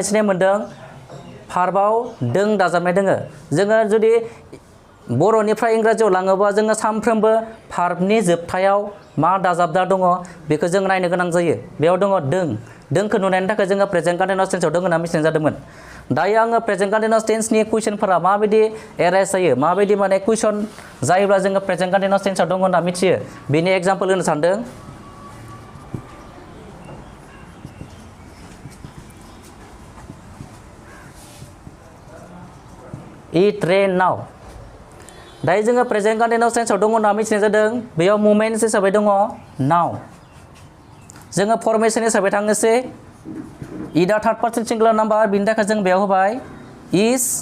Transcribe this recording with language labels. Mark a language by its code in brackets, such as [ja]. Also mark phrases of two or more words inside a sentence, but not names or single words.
[brx] सिनाय मोनदों भार्बआव दों दाजाबनाय दोङो जोङो जुदि बर'निफ्राय इंराजियाव लाङोबा जोङो सानफ्रोमबो भार्बनि जोबथायाव मा दाजाबदा दङ बेखौ जों नायनो गोनां जायो बेयाव दङ दोंखौ नुनायनि थाखाय जोङो [en] present continuous tense [brx] दं होनना मिथिनाय जादोंमोन दायो आङो [en] present continuous tense [brx] कुइसनफोरा माबायदि एराइज जायो माबायदि माने कुइसन जायोब्ला जोङो [en] present continuous tense [brx] दं होनना मिथियो बेनि एग्जाम्पल होनो सानदों [en] it rain now [brx] दायो जोङो [en] present continuous tense [brx] दङ होनना मिथिनाय जादों बेयाव मुभमेन्ट्स हिसाबै दङ नाउ जोङो फर्मेशन हिसाबै थांनोसै इदा [en] third person singular number [brx] बिनि थाखाय जों बेयाव होबाय इज